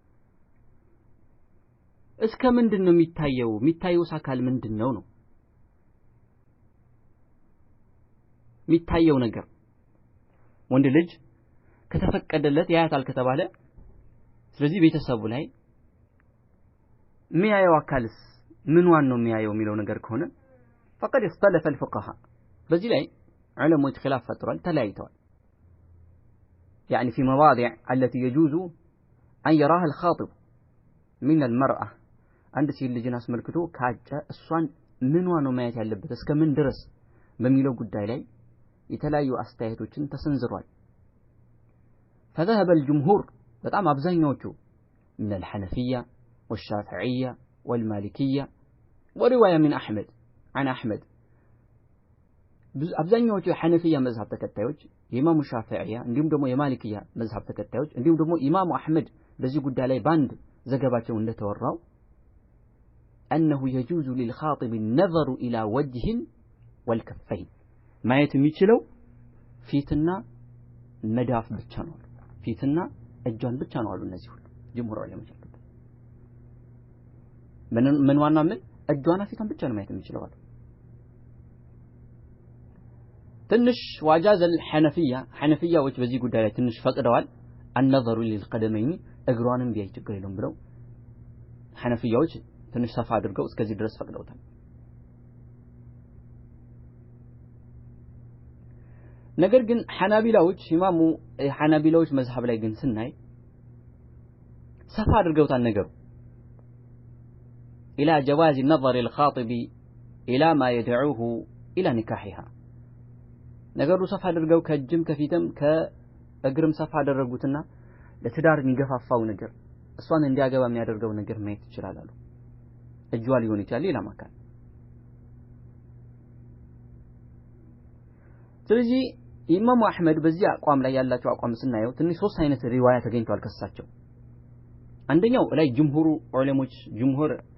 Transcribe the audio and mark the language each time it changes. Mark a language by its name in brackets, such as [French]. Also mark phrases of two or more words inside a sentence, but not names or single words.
[Amharic] እስከ ምንድነው የሚታየው አካል ምንድነው ነው የሚታየው ነገር ወንድ ልጅ ከተፈቀደለት ያያታል ከተባለ ስለዚህ ቤተሰቡ ላይ የሚያየው አካልስ ምንዋን ነው የሚያየው የሚለው ነገር ከሆነ [Arabic] فقد اختلف الفقهاء [Amharic] በዚህ ላይ ዑለሞች ኺላፍ ፈጥሯል ተለያይተዋል [Arabic] يعني في مواضع التي يجوز أن يراها الخاطب من المرأة عند [Amharic] ሴት ልጅን አስመልክቶ ካጨ እሷን ምንዋን ነው ማየት ያለበት እስከ ምን ድረስ በሚለው ጉዳይ ላይ የተለያዩ አስተያየቶችን ተሰንዝሯል [Arabic] فذهب الجمهور [Amharic] በጣም አብዛኛዎቹ [Arabic] من الحنفية والشافعية والمالكية ورواية من أحمد عن أحمد [Amharic] አብዛኛዎቹ የሐነፊያ መዝሐብ ተከታዮች የኢማሙ ሻፊዒያ እንዲሁም ደግሞ የማሊኪያ መዝሐብ ተከታዮች እንዲሁም ደግሞ ኢማሙ አህመድ በዚህ ጉዳይ ላይ ባንድ ዘገባቸው እንደተወራው [Arabic] أنه يجوز للخاطب النظر إلى وجه والكفين [Amharic] ማየት የሚችለው ፊትና መዳፍ ብቻ ነው ፊትና እጇን ብቻ ነው አሉ እነዚህ ሁሉ ጀምሁር ዑለሞች ምን ዋና ምን እጇና ፊቷን ብቻ ነው ማየት የሚችለው አሉ። ትንሽ ዋጃዘል ሐነፊያዎች በዚህ ጉዳይ ላይ ትንሽ ፈቅደዋል። [Arabic] النظر للقدمين [Amharic] እግሯንም ቢያይ ችግር የለውም ብለው ሐነፊያዎች ትንሽ ሰፋ አድርገው እስከዚህ ድረስ ፈቅደውታል። ነገር ግን ሐናቢላዎች መዝሐብ ላይ ግን ስናይ ሰፋ አድርገውታል ነገሩ [Arabic] إلى جواز النظر الخاطب إلى ما يدعوه إلى نكاحها [Amharic] ነገሩ ሰፋ አድርገው ከጅም ከፊትም ከእግርም ሰፋ አደረጉትና ለትዳር የሚገፋፋው ነገር እሷን እንዲያገባ የሚያደርገው ነገር ማየት ይችላል አሉ። እጇ ሊሆን ይችላል ሌላ ማካል። ስለዚህ ኢማሙ አህመድ በዚህ አቋም ላይ ያላቸው አቋም ስናየው ትንሽ ሶስት አይነት ሪዋያ ተገኝቷል ከሳቸው። አንደኛው ላይ ጅምሁር